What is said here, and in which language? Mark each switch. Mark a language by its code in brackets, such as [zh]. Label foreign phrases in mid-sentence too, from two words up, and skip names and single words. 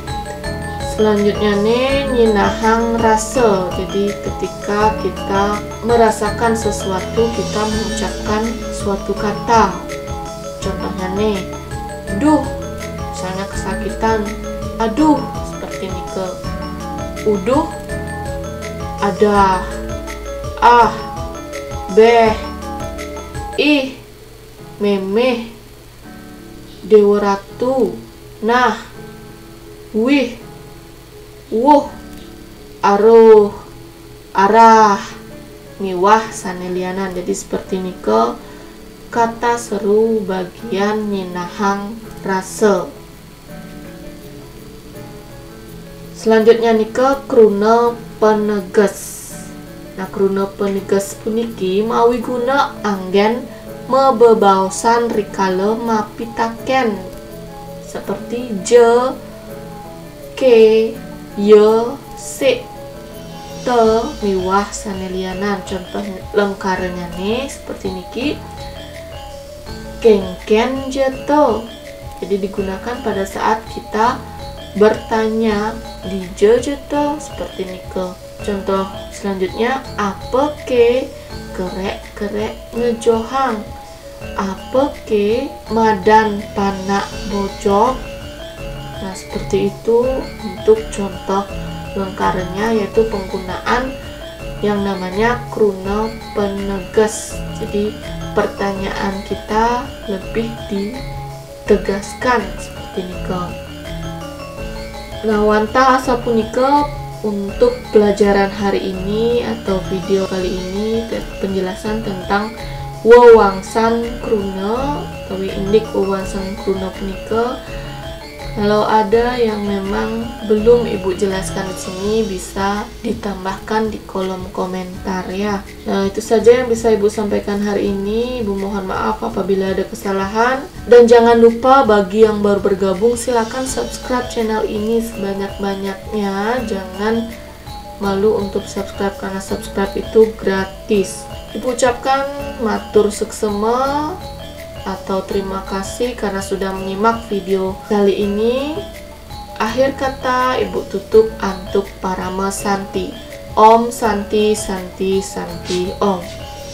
[ban] Selanjutnya nih nyinahang rasa. [id] Jadi ketika kita merasakan sesuatu, kita mengucapkan suatu kata. Contohnya nih, duh, misalnya kesakitan, aduh, seperti nika. [ban] Uduh, ada, ah, beh, ih, memeh, dewa ratu, nah, wih, wuh, aruh, arah, miwah, sanelianan. [id] Jadi seperti nika kata seru bagian [ban] nyinahang rasa. Selanjutnya nika kruna peneges. Nah kruna peneges puniki mawi guna anggen mebebausan rikala mapitaken seperti je, ke, ye, se, te, miwah sanelianan. [id] Contoh lengkarnya nih seperti niki, [ban] kengken jete. [id] Jadi digunakan pada saat kita bertanya di je jete seperti nike. [ban] Contoh selanjutnya, apa ke kerek ngejohang, apa ke madan panak bojok. [id] Nah seperti itu untuk contoh lengkarnya, yaitu penggunaan yang namanya kruna penegas. Jadi pertanyaan kita lebih ditegaskan seperti nike. [ban] Nah wanta asa punika [id] untuk pelajaran hari ini atau video kali ini, penjelasan tentang [ban] wewangsan kruna [id] atau [ban] indik wewangsan kruna punika. [id] Kalau ada yang memang belum Ibu jelaskan di sini, bisa ditambahkan di kolom komentar ya. Nah, itu saja yang bisa Ibu sampaikan hari ini. Ibu mohon maaf apabila ada kesalahan. Dan jangan lupa bagi yang baru bergabung, silakan subscribe channel ini sebanyak-banyaknya. Jangan malu untuk subscribe karena subscribe itu gratis. Ibu ucapkan [ban] matur suksema [id] atau terima kasih karena sudah menyimak video kali ini. Akhir kata Ibu tutup [ban] antuk parama santi. [sa] Om Santi Santi Santi Om.